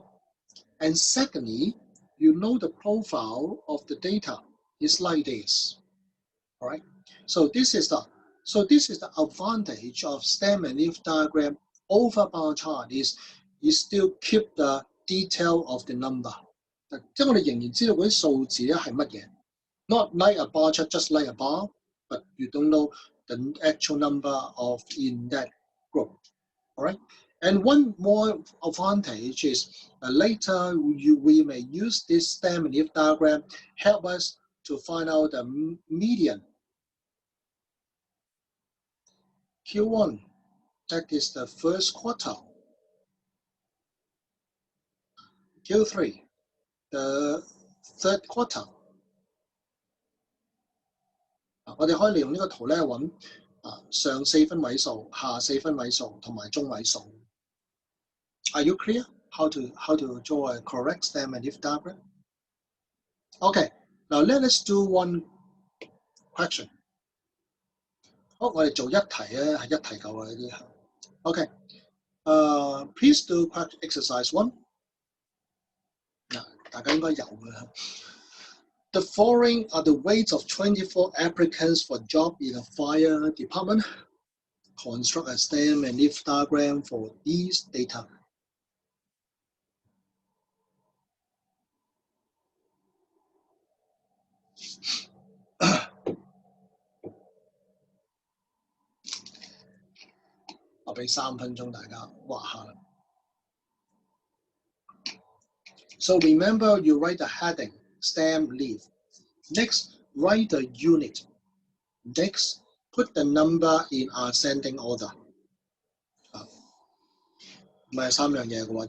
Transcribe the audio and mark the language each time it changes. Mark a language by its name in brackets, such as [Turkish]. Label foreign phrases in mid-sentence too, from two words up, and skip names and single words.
[English] And secondly, you know the profile of the data is like this. All right. So this is the advantage of stem and leaf diagram over bar chart is you still keep the detail of the number. [Cantonese] 即係我哋仍然知道嗰啲數字咧係乜嘢。 [English] Not like a bar chart, just like a bar, but you don't know the actual number of in that group. All right. And one more advantage is later we may use this stem and leaf diagram help us to find out the median. Q1, that is the first quartile. Q3, the third quartile. [Cantonese] 我哋可以利用呢個圖咧揾上4分位數、下4分位數同埋中位數。 [English] Are you clear how to draw a correct stem and leaf diagram? Okay, now let us do one question. [Cantonese] 好，我哋做一題咧，係一題夠啦呢啲。 [English] Okay, please do exercise 1. [Cantonese] 嗱，大家應該有嘅。 [English] The following are the weights of 24 applicants for job in a fire department. Construct a stem and leaf diagram for these data. I'll [Cantonese] 俾3分鐘大家畫下啦。 [English] So remember, you write the heading, stem, leaf. Next, write the unit. Next, put the number in ascending order. [Cantonese] 唔係3樣嘢嘅喎，